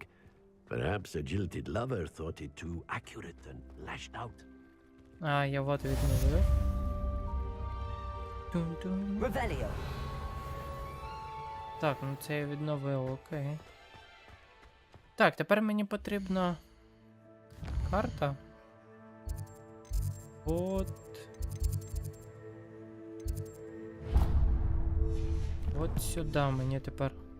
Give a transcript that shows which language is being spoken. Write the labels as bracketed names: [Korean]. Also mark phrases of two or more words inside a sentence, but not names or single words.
[English] Perhaps a jilted lover thought it too accurate and lashed out. [Ukrainian] А, я вот відновив. Тун-тун. Revelio. Так, ну це я відновив, окей. Так, тепер мені потрібна карта. От. От сюди мені тепер.